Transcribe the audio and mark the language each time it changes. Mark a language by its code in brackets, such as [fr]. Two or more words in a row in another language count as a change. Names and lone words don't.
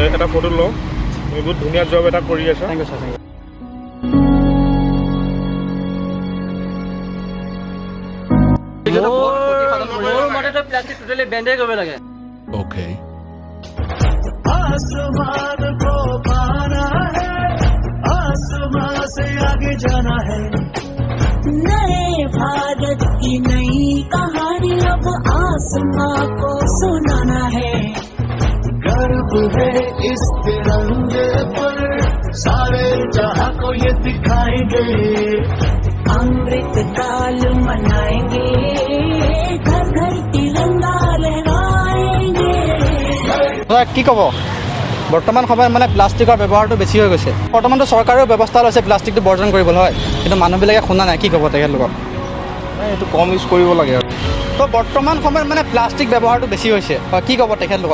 [as] এটা ফটো লওঁ। তুমি বহুত ধুনীয়া জব এটা কৰি আছা। [en] thank you sir, thank you. [as] মোৰ মতেতো প্লাষ্টিক টোটেলি বেণ্ডে কৰিব লাগে। [en] Okay. [hi] आसमान को पाना है, आसमान से आगे जाना है। नए भारत की नई कहानी अब आसमां को सुनाना है। गर्व है इस तिरंगे पर, सारे जहां को ये दिखाएंगे। अमृत काल मनाएंगे, घर घर तिरंगा लहराएंगे। [as] কি ক'ব বৰ্তমান সময়ত মানে প্লাষ্টিকৰ ব্যৱহাৰটো বেছি হৈ গৈছে। বৰ্তমানতো চৰকাৰেও ব্যৱস্থা লৈছে প্লাষ্টিকটো বৰ্জন কৰিবলৈ, হয়, কিন্তু মানুহবিলাকে শুনা নাই। কি ক'ব তেখেতলোকক? এইটো কম ইউজ কৰিব লাগে আৰু। তো বৰ্তমান সময়ত মানে প্লাষ্টিক ব্যৱহাৰটো বেছি হৈছে, হয়, কি ক'ব তেখেতলোকক?